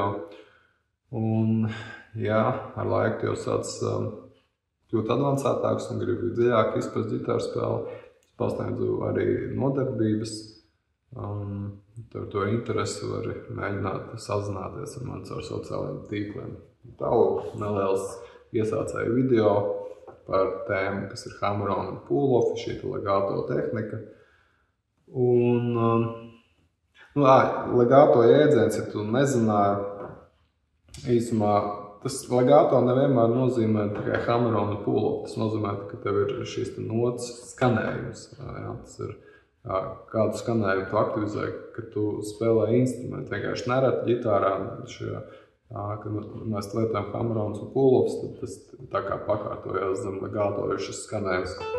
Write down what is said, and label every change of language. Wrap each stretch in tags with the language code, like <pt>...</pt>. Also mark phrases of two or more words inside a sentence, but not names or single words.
<lv>Un, jā, ar laiku jau sāc kļūt advancētāks un gribi dziļāk izprast ģitāru spēli. Es pasniedzu arī nodarbības. To interesi var mēģināt sazināties ar mani caur sociālajiem tīkliem. Tālāk neliels iesācēju video par tēmu, kas ir hammer-on un pull-off, šī legato tehnika. Un, legato jēdziens, ja tu nezināji, īsumā, tas legato nevienmēr nozīmē tikai hammer-on un pull-off. Tas nozīmē, ka tev ir šīs notas skanējums. Jā, tas ir kādu skanējumu tu aktivizē, kad tu spēlē instrumentu. Vienkārši nereti ģitārā, kad mēs lietojam hammer-ons un pull-offs, tad tas tā kā pakārtojās zem legato ir šis skanējums.</lv>